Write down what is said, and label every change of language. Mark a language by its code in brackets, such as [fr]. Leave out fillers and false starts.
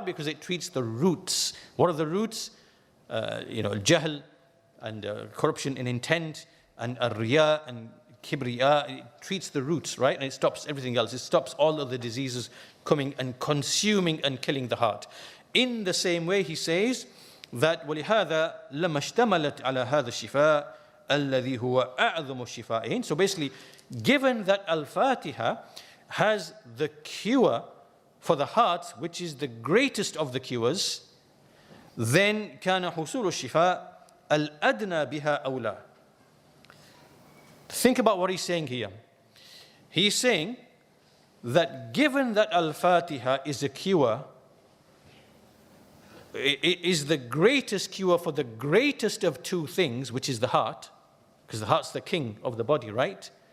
[en] Because it treats the roots. What are the roots? Jahl and corruption in intent and riya and kibriya. It treats the roots, right? And it stops everything else. It stops all of the diseases coming and consuming and killing the heart. In the same way, he says that [ar] وَلِهَذَا لَمَا اشْتَمَلَتْ عَلَى هَذَا الشِّفَاء الَّذِي هُوَ أَعْظَمُ الشِّفَائِينَ. [en] So basically, given that Al-Fatiha has the cure for the heart, which is the greatest of the cures, then [ar] كان حصول الشفاء الأدنى بها أولى. [en] Think about what he's saying here. He's saying that given that Al-Fatiha is a cure, it is the greatest cure for the greatest of two things, which is the heart, because the heart's the king of the body, right?